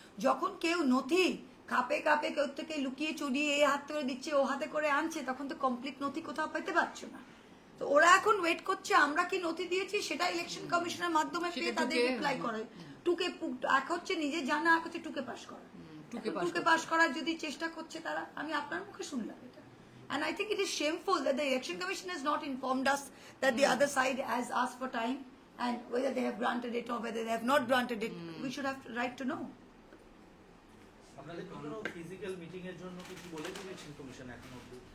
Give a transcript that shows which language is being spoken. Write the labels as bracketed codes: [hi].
[bn] যখন কেউ নথি কাপে কাপে কেউ থেকে লুকিয়ে চুরিয়ে এই হাত করে দিচ্ছে, ও হাতে করে আনছে, তখন তো কমপ্লিট নথি কোথাও পেতে পারছো না। তো ওরা এখন ওয়েট করছে আমরা কি নথি দিয়েছি সেটা ইলেকশন কমিশনের মাধ্যমে পেয়ে তাদের রিপ্লাই করে। এক হচ্ছে নিজে জানা, এক হচ্ছে টুকে পাস করা। টুকে পাস করার যদি চেষ্টা করছে তারা, আমি আপনার মুখে শুনলাম এটা। [en] And I think it is shameful that the election commission has not informed us that the other side has asked for time, and whether they have granted it or whether they have not granted it, we should have right to know. [bn] আপনাদের কোনো physical meeting এর জন্য কিছু বলে দিয়েছেন commission এখনো অবধি?